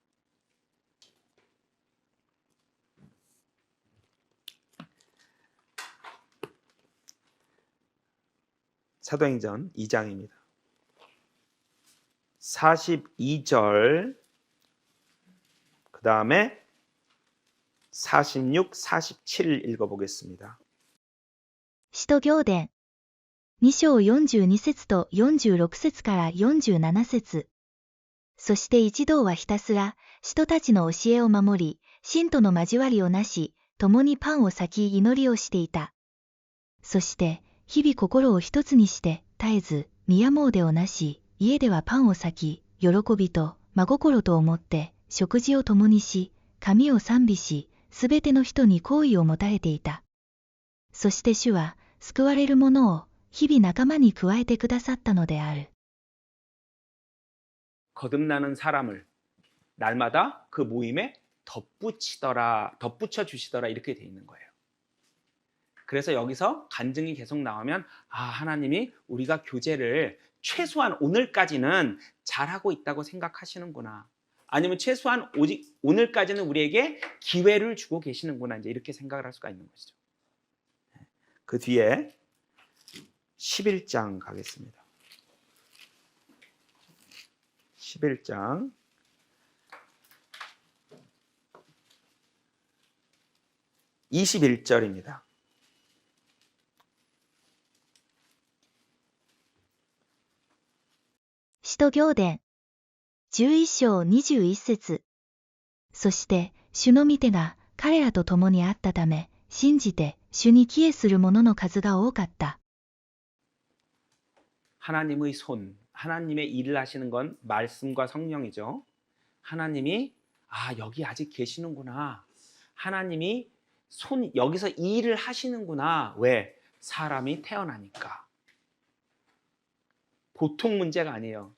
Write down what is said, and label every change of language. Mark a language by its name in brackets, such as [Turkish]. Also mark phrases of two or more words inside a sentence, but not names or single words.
[Korean] 사도행전 2장입니다. 42절 그 다음에 46, 47 읽어보겠습니다. [Japanese] 使徒行伝2章42節と46節から47節。そして一同はひたすら、使徒たちの教えを守り、信徒の交わりをなし、共にパンを裂き祈りをしていた。そして、日々心を一つにして、絶えず、宮詣をなし、家ではパンを裂き、喜びと真心と思って、食事を共にし、神を賛美し、すべての人に好意を持たれていた。そして主は、救われる者を、日々仲間に加えてくださったのである。 [Korean] 거듭나는 사람을 날마다 그 모임에 덧붙여 주시더라 이렇게 돼 있는 거예요. 그래서 여기서 간증이 계속 나오면 하나님이 우리가 교제를 최소한 오늘까지는 잘하고 있다고 생각하시는구나. 아니면 최소한 오늘까지는 우리에게 기회를 주고 계시는구나. 이제 이렇게 생각을 할 수가 있는 것이죠. 그 뒤에 11장 가겠습니다. 11장 21절입니다. [Japanese] 使徒行伝11章21節。そして主の御手が彼らと共にあったため、信じて主に帰依する者の数が多かった。 [Korean] 하나님의 손, 하나님의 일을 하시는 건 말씀과 성령이죠. 하나님이 여기 아직 계시는구나. 하나님이 여기서 이 일을 하시는구나. 왜? 사람이 태어나니까. 보통 문제가 아니에요.